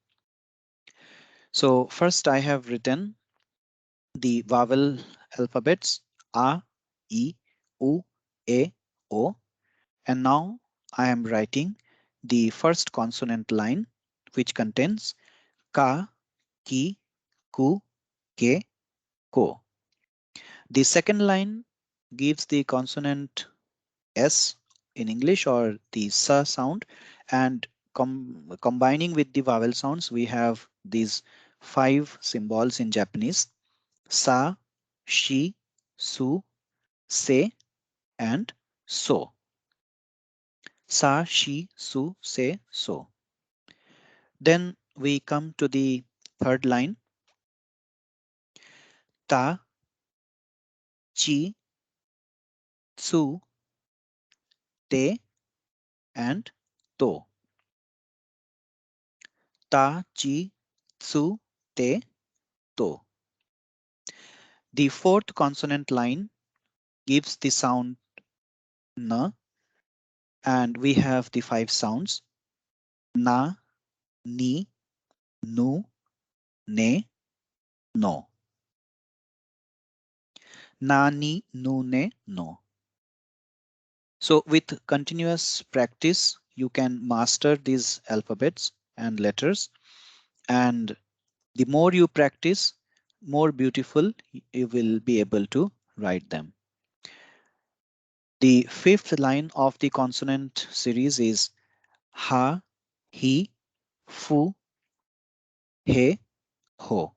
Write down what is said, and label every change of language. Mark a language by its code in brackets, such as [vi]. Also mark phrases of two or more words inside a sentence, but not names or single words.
[en] So first I have written the vowel alphabets [ja] A, E, U, A, O, [en] and now I am writing the first consonant line, which contains [ja] Ka, Ki, Ku, Ke, Ko. [en] The second line gives the consonant S in English or the sa sound, and combining with the vowel sounds, we have these five symbols in Japanese: [ja] sa, shi, su, se, [en] and so. [ja] Sa, shi, su, se, so. [en] Then we come to the third line: [ja] ta, chi, tsu, te, [en] and to. [ja] Ta, chi, tsu, te, to. [en] The fourth consonant line gives the sound n, and we have the five sounds: [ja] na, ni, nu, ne, no. Na, ni, nu, ne, no. [en] So with continuous practice, you can master these alphabets and letters, and the more you practice, more beautiful you will be able to write them. The fifth line of the consonant series is [ja] ha, he, fu, he, ho.